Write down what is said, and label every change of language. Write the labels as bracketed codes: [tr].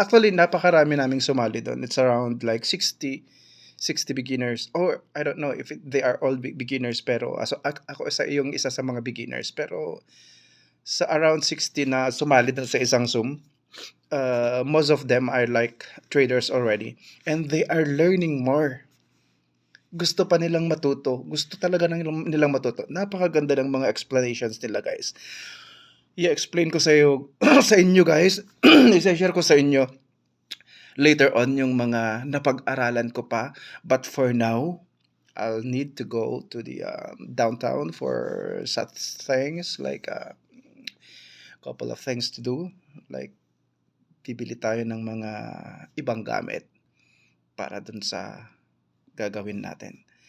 [en] Actually, [tl] napakarami naming sumali doon. [en] It's around like 60 beginners or I don't know if they are all beginners [tl] pero ako isa sa mga beginners pero sa around 60 na sumali na sa isang Zoom, [en] most of them are like traders already and they are learning more. [tl] Gusto pa nilang matuto. Gusto talaga nilang matuto. Napakaganda ng mga explanations nila, guys. I-explain ko sa iyo sa inyo, guys. I-share ko sa inyo later on yung mga napag-aralan ko pa. [en] But for now, I'll need to go to the downtown for such things like a couple of things to do. [tl] Like, bibili tayo ng mga ibang gamit para dun sa gagawin natin.